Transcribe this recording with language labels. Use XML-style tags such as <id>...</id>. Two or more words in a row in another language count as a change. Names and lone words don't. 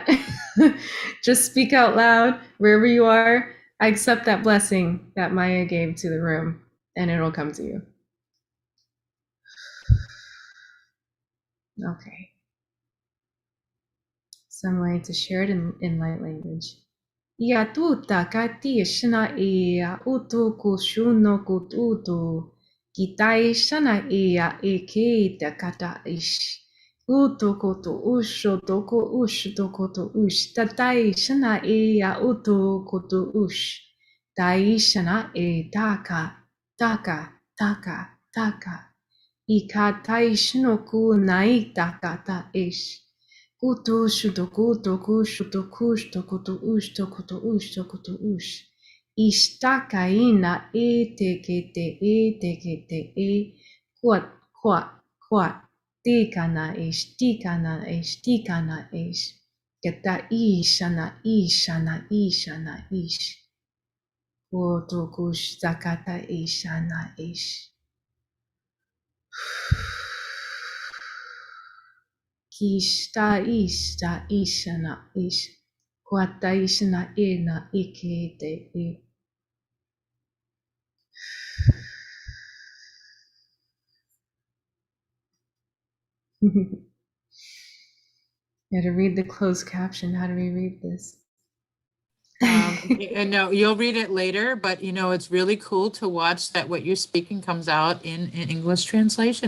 <en>Just speak out loud wherever you are. I accept that blessing that Maya gave to the room, and it'll come to you. Okay. So I'm going to share it in light language. Ya tuta kati shana ea utu kushuno kututu. Kitai shana ea eke te kata ish. Utu koto usho toko ush tokoto ush. Tatai shana ea utu koto ush. Tai shana e taka, taka, taka, taka. Ikatai shinoku nai taka ta ish. Kutu shutoku toku shutoku shtokoto ush tokoto ush tokoto ush. Ishtakaina e tekete e kwat kwat kwat tikana tikana ish. Keta ishana ishana ishana ish. Kotokush zakata ishana ish. Kishta ishana ish. Kwata ishana ena ikete e. You gotta read the closed caption. How do we read this? And no, you'll read it later, but it's really cool to watch that what you're speaking comes out in English translation.</en>